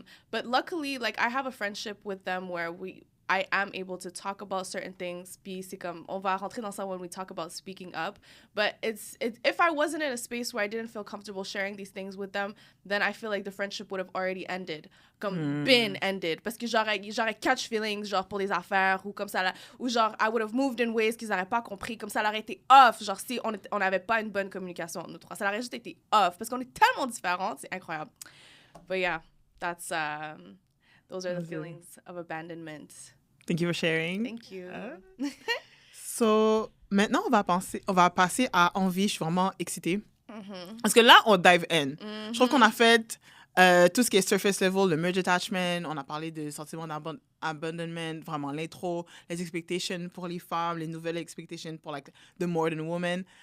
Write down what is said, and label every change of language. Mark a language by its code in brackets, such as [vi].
[en] But luckily, like I have a friendship with them where I am able to talk about certain things. [fr] Puis c'est comme, on va rentrer dans ça [en] when we talk about speaking up. But it's if I wasn't in a space where I didn't feel comfortable sharing these things with them, then I feel like the friendship would have already ended. Comme been ended. [fr] Parce que j'aurais catch feelings, genre pour des affaires, ou comme ça, là, ou genre [en] I would have moved in ways [fr] qu'ils n'auraient pas compris, comme ça aurait été off, genre si on n'avait pas une bonne communication entre nous trois. Ça aurait juste été off, parce qu'on est tellement différents, c'est incroyable. [en] But yeah, that's, those are the feelings of abandonment. Thank you for sharing. Thank you. [fr] So, maintenant, on va passer à envie. Je suis vraiment excitée. Parce que là, on dive in. Je trouve qu'on a fait tout ce qui est surface level, le merge attachment. On a parlé de sentiment d'abandonment, vraiment l'intro, les expectations pour les femmes, les nouvelles expectations pour [en] like, the modern woman.